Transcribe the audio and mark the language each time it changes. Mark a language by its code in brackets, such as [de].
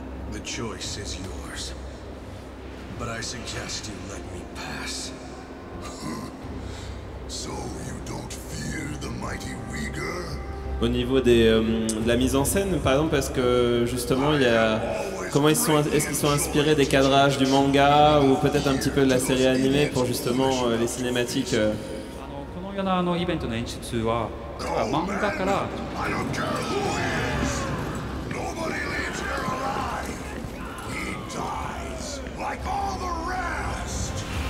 [en] The choice is yours, but I suggest you let me pass. So you don't fear the mighty Uyghur? [fr] Au niveau de la mise en scène, par exemple, parce que justement, il y a... Comment est-ce qu'ils sont inspirés des cadrages du manga ou peut-être un petit peu de la série animée pour justement les cinématiques [ja] このようなイベントの演出は漫画から [en] I don't care who he is. Nobody leaves here alive. He dies like all the rest.